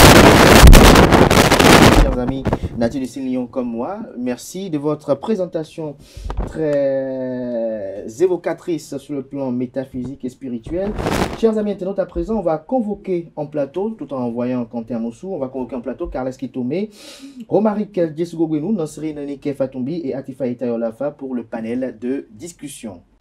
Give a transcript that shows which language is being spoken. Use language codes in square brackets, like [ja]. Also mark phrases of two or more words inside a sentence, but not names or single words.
[fr] Chers amis, nature du signe Lion comme moi, merci de votre présentation très évocatrice sur le plan métaphysique et spirituel. Chers amis internautes, à présent, on va convoquer en plateau, tout en envoyant Quentin Moussou, on va convoquer en plateau Carles Kitome, Romaric Djesugogwenou, Nanseri Nanike Fatumbi et Atifa Itayolafa pour le panel de discussion.